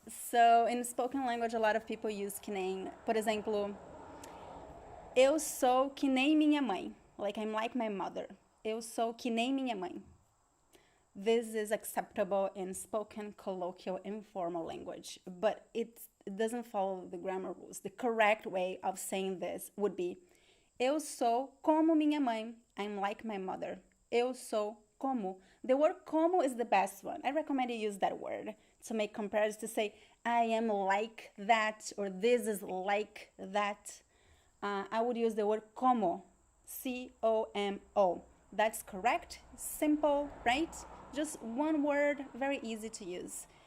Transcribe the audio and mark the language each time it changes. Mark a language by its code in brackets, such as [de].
[en] So in spoken language, a lot of people use que nem. [pt] Por exemplo, eu sou que nem minha mãe. [en] Like, I'm like my mother. [pt] Eu sou que nem minha mãe. [en] This is acceptable in spoken, colloquial, informal language, but it doesn't follow the grammar rules. The correct way of saying this would be [pt] eu sou como minha mãe. [en] I'm like my mother. [pt] Eu sou como. [en] The word como is the best one. I recommend you use that word to make comparisons, to say I am like that or this is like that. I would use the word como. C-O-M-O. That's correct, simple, right? Just one word, very easy to use.